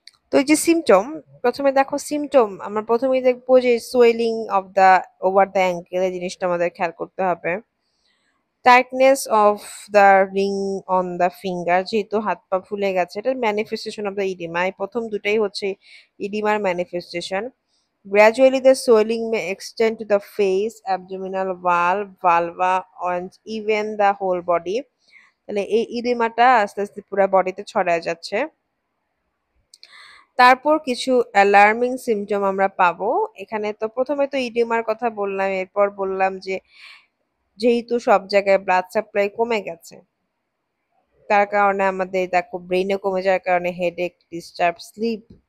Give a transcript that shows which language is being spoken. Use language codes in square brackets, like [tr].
[bn] তো এই যে সিমটম, প্রথমে দেখো সিমটম আমরা প্রথমেই দেখবো যে [en] swelling of the over the ankle, [bn] এই জিনিসটা আমাদের খেয়াল করতে হবে। [en] tightness of the ring on the finger, [bn] যেহেতু হাত পা ফুলে গেছে, এটা ম্যানিফেস্টেশন অফ দ্য ইডিমা, এই প্রথম দুটাই হচ্ছে ইডিমার manifestation. [en] Gradually, the swelling may extend to the face, abdominal wall, vulva, and even the whole body. [bn] তাহলে এই ইডিমাটা আস্তে আস্তে পুরো বডিতে ছড়ায় যাচ্ছে। তারপর কিছু অ্যালার্মিং সিমটম আমরা পাবো। এখানে তো প্রথমে তো ইডিমার কথা বললাম, এরপর বললাম যে যেহেতু সব জায়গায় ব্লাড সাপ্লাই কমে গেছে, তার কারণে আমাদের দেখো ব্রেইনে কমে যাওয়ার কারণে হেডেক, ডিস্টার্ব স্লিপ।